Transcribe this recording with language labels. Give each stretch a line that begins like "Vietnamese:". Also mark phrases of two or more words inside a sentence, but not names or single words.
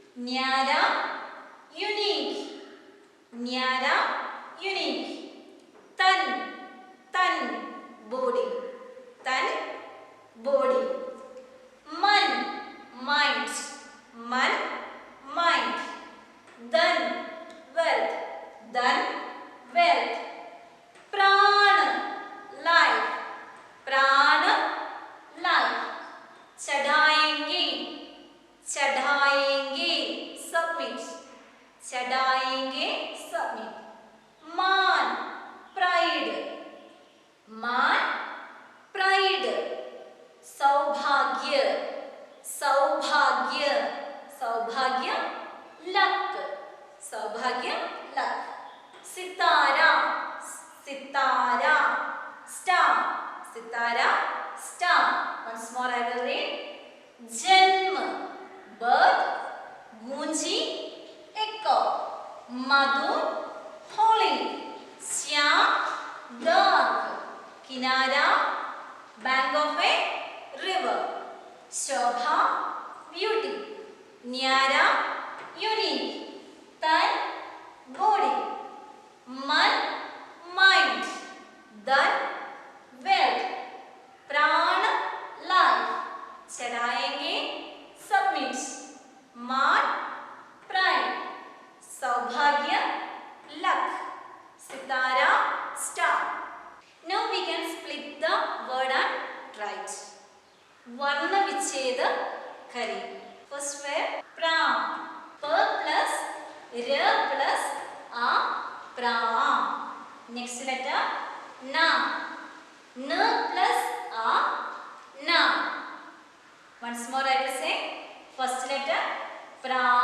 Hindi: न्यारा unique, न्यारा unique. तन तन body, तन body. मन mind, मन mind. धन wealth, धन wealth. प्राण life, प्राण life. चढ़ाएंगे चढ़ाएंगे submit, चढ़ाएंगे submit. मान pride, मान pride. सौभाग्य सौभाग्य सौभाग्य luck, सौभाग्य luck. सितारा सितारा star, सितारा star.
English: Once more I will read. जन्म birth, गूंजी echo.
Hindi: मधु holy, श्याम dark.
English: किनारा bank of a river.
Hindi: शोभा beauty. न्यारा unique. तन body. मन mind. धन wealth. प्राण life. चढ़ाएंगे submit. मान pride. सौभाग्य luck. सितारा star.
English: Now we can split the word and write.
Hindi: वर्ण विच्छेद करें.
English: First word pra. P plus r plus a pra. Next letter na. N plus a na. Once more I will say. First letter pra.